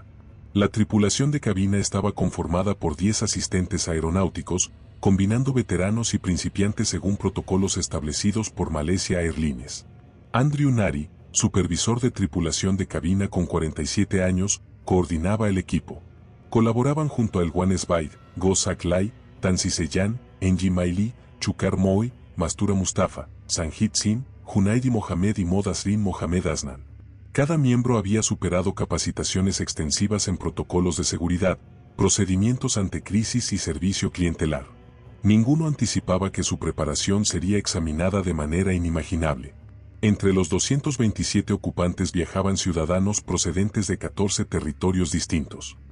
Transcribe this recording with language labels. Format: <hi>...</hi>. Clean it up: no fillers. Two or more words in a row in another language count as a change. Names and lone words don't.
<es>La tripulación de cabina estaba conformada por 10 asistentes aeronáuticos, combinando veteranos y principiantes según protocolos establecidos por Malaysia Airlines. Andrew Nari, supervisor de tripulación de cabina con 47 años, coordinaba el equipo. Colaboraban junto a El Wan Sbaid, Go Sak Lai, Tan Siseyan, Enji Maili, Chukar Moi, Mastura Mustafa, Sanjit Singh, Junaidi Mohamed y Modasrin Mohamed Asnan. Cada miembro había superado capacitaciones extensivas en protocolos de seguridad, procedimientos ante crisis y servicio clientelar. Ninguno anticipaba que su preparación sería examinada de manera inimaginable. Entre los 227 ocupantes viajaban ciudadanos procedentes de 14 territorios distintos.</es>